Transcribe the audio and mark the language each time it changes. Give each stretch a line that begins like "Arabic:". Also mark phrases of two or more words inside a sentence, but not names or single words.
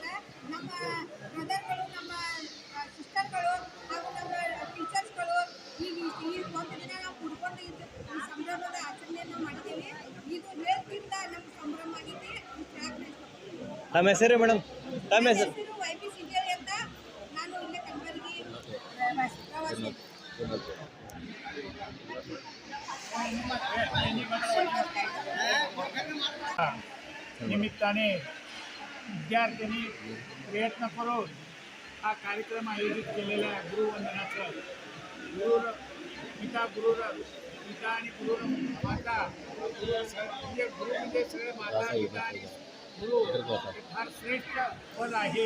Kannada: ನಮ್ಮ ಬ್ರದರ್ಗಳು, ನಮ್ಮ ಸಿಸ್ಟರ್ಗಳು ಹಾಗೂ ನಮ್ಮ ಟೀಚರ್ಸ್ಗಳು ಈ ಒಂದು ದಿನ ನಾವು ಕುಡ್ಕೊಂಡು ಸಂಭ್ರಮದ ಆಚರಣೆಯನ್ನು ಮಾಡಿದ್ದೀವಿ. ಇದು ಹೇಳ್ತಿಂದ ನಮ್ಮ ಸಂಭ್ರಮ ಆಗಿದೆ. ತಮ್ಮ ಹೆಸರು ಮೇಡಮ್? ತಮ್ಮ ಹೆಸರು YB ಸಿದ್ದೇಳಿ ಅಂತ. ನಾನು ಇಲ್ಲೇ ಕಲಬುರಗಿ ಪ್ರವಾಸಿ.
Marathi: निमित्ताने विद्यार्थ्यांनी प्रयत्न करून हा कार्यक्रम आयोजित केलेला आहे. गुरुवंदनाचं पिता आणि गुरु माता, म्हणजे गुरु म्हणजे सगळे माता पिता आणि गुरु हे फार श्रेष्ठ पद आहे.